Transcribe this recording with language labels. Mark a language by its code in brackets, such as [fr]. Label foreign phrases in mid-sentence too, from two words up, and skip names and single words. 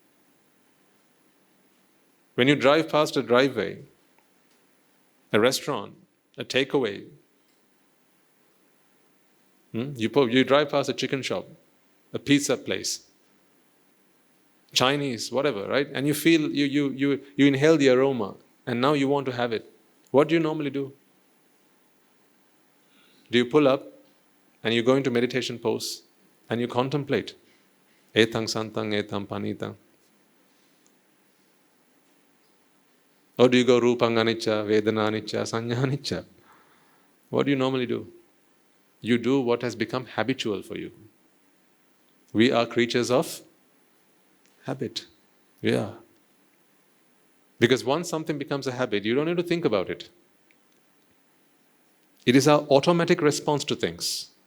[en] When you drive past a driveway, a restaurant, a takeaway, you drive past a chicken shop, a pizza place, Chinese, whatever, right? And you feel, you inhale the aroma, and now you want to have it. What do you normally do? Do you pull up, and you go into meditation pose, and you contemplate? [pi] Etang santang etam panitang. [en] Or do you go [pi] rupang anicca, vedana anicca, sanya anicca? [en] What do you normally do? You do what has become habitual for you. We are creatures of habit. Yeah. Because once something becomes a habit, you don't need to think about it. It is our automatic response to things.